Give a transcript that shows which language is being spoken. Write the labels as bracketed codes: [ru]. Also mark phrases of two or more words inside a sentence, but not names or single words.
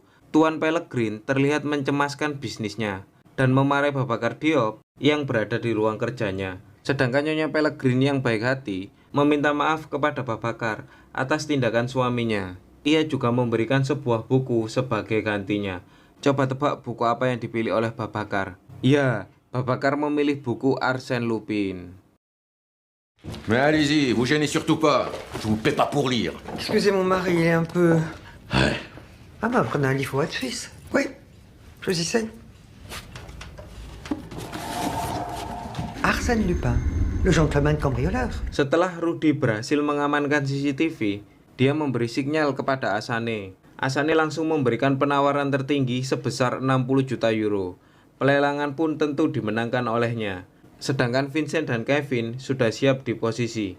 [id] Tuan Pellegrin terlihat mencemaskan bisnisnya dan memarahi Babakar Diop yang berada di ruang kerjanya. Sedangkan Nyonya Pellegrin yang baik hati meminta maaf kepada Babakar atas tindakan suaminya. Ia juga memberikan sebuah buku sebagai gantinya. Coba tebak buku apa yang dipilih oleh Babakar? Ya, Babakar memilih buku Arsène Lupin. [fr] Mais allez-y, vous gênez surtout pas. Je vous paie pas pour lire. Excusez mon mari, il est un peu... Ouais. Ah bah prenez un livre votre fils. Oui, choisissez. Arsène Lupin, le gentleman cambrioleur. [id] Setelah Rudy berhasil mengamankan CCTV, dia memberi sinyal kepada Asane. Asane langsung memberikan penawaran tertinggi sebesar 60 juta euro. Pelelangan pun tentu dimenangkan olehnya. Sedangkan Vincent dan Kevin sudah siap di posisi.